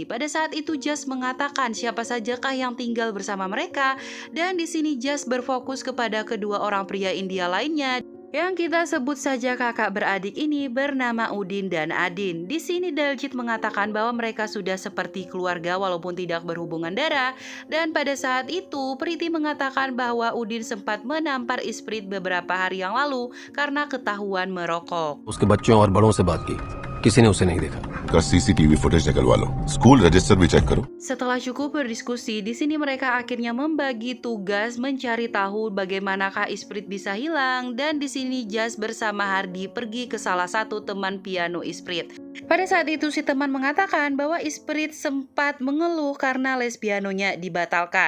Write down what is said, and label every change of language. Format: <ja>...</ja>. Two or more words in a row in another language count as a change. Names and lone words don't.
<id>Pada saat itu Jas mengatakan siapa sajakah yang tinggal bersama mereka, dan di sini Jas berfokus kepada kedua orang pria India lainnya yang kita sebut saja kakak beradik ini bernama Udin dan Adin. Di sini Daljit mengatakan bahwa mereka sudah seperti keluarga walaupun tidak berhubungan darah. Dan pada saat itu Priti mengatakan bahwa Udin sempat menampar Isprit beberapa hari yang lalu karena ketahuan merokok.</id> <hi>उसके बच्चों और बड़ों से बात की, किसी ने उसे नहीं देखा. का सीसीटीवी फुटेज निकलवा लो, स्कूल रजिस्टर भी चेक करो.</hi> <id>Setelah cukup berdiskusi, di sini mereka akhirnya membagi tugas mencari tahu bagaimanakah Isprit bisa hilang, dan di sini Jas bersama Hardy pergi ke salah satu teman piano Isprit. Pada saat itu si teman mengatakan bahwa Isprit sempat mengeluh karena les pianonya dibatalkan.</id>